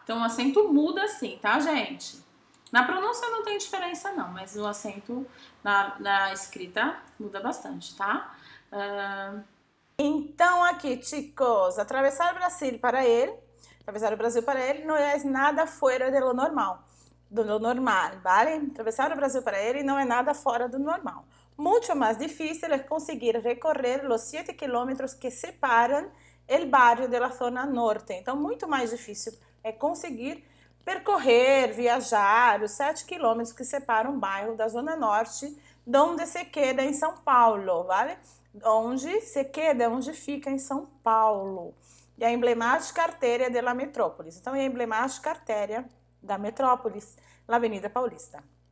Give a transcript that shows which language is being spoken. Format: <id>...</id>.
<pt>Então o acento muda sim, tá, gente? Na pronúncia não tem diferença não, mas o acento na escrita muda bastante, tá? Então aqui, chicos, atravessar o Brasil para ele não é nada</pt> <es>fora de lo normal.</es> <pt>Do normal, ¿vale? Atravessar o Brasil para ele não é nada fora do normal.</pt> <es>Mucho más difícil es conseguir recorrer los 7 kilómetros que separan el barrio de la zona norte.</es> <pt>Então, muito mais difícil é conseguir percorrer, viajar os 7 quilômetros que separam o bairro da zona norte,</pt> <es>onde se queda</es> <pt>em São Paulo, ¿vale?</pt> <es>Onde se queda,</es> <pt>onde fica em São Paulo. E a emblemática artéria</pt> <es>de la metrópolis.</es> <pt>Então, é a emblemática artéria da metrópolis, la Avenida Paulista.</pt>